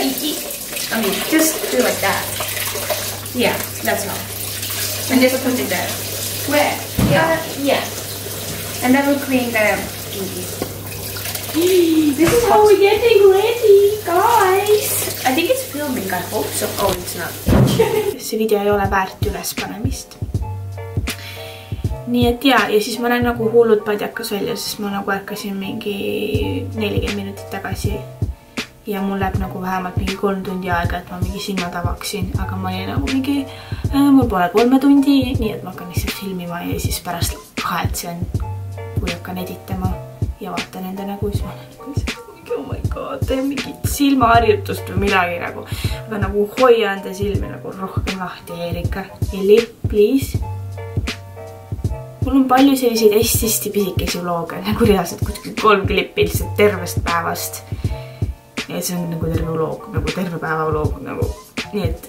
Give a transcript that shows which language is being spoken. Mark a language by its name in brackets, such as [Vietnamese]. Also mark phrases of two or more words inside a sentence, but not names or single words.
[English] I mean, just do like that. Yeah, that's all. And just put it there. Where? Yeah. And then we'll clean the This is how we're getting ready, guys. I think it's filming, I hope so. Oh, it's not. [Estonian] See video ei ole väärt üles panemist. Nii et ja siis ma näen nagu hullud padjakas välja, sest ma nagu ärkasin mingi 40 minutit tagasi. Ja mul läheb nagu vähemalt mingi 3 tundi aega, et ma mingi silmad avaksin. Aga ma olin nagu mingi, mul pole 3 tundi, nii et ma hakkan lihtsalt filmima ja siis pärast kahetsen, kui hakkan editama ja vaatan enda nägu, siis ma olen nagu mingi, [English] oh my god, [Estonian] teen mingit silmaharjutust või midagi nagu. Aga nagu hoia enda silmi nagu rohkem lahti, Erika. [English] Eli, please. [Estonian] Mul on palju selliseid hästi pisikesi vlooge, nagu reaalselt kuskil 3 klippi lihtsalt tervest päevast. Ja see on nagu terve vloog, nagu terve päeva vloog, nagu nii et.